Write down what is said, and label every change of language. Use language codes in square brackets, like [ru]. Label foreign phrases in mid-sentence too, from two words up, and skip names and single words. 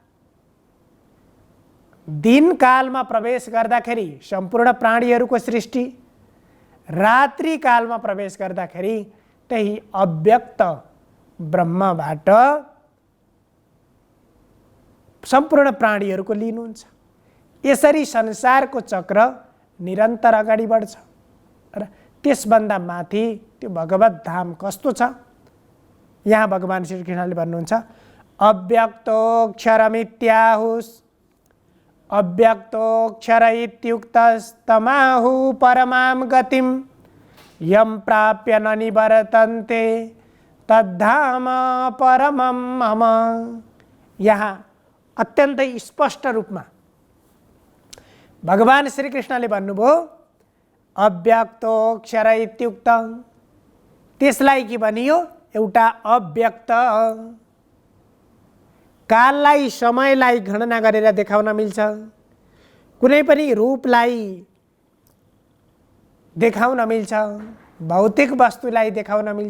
[ne] दिन कालमा प्रवेश गर्दाखेरि सम्पूर्ण प्राणीहरूको सृष्टि, रात्रि कालमा प्रवेश गर्दाखेरि त्यही अव्यक्त ब्रह्मबाट सम्पूर्ण प्राणीहरूको लीन हुन्छ। यसरी संसारको चक्र निरन्तर अगाडि बढ्छ र त्यसभन्दा माथि त्यो भगवत धाम कस्तो छ? यहाँ भगवान श्रीकृष्णले भन्नुहुन्छ [sa] अव्यक्तोऽक्षरमित्याहुस् अव्यक्तोऽक्षर इत्युक्तस्तमाहु परमां गतिं यं प्राप्य न निवर्तन्ते तद्धाम परमं मम। [ne] यहाँ अत्यन्तै स्पष्ट रूपमा भगवान श्रीकृष्णले भन्नुभयो [sa] अव्यक्तोऽक्षर इत्युक्त, [ne] त्यसलाई के भनियो? एउटा अव्यक्त, काललाई समयलाई गणना गरेर देखाउन मिल्छ, कुनै पनि रूपलाई देखाउन मिल्छ, भौतिक वस्तुलाई देखाउन मिल्छ।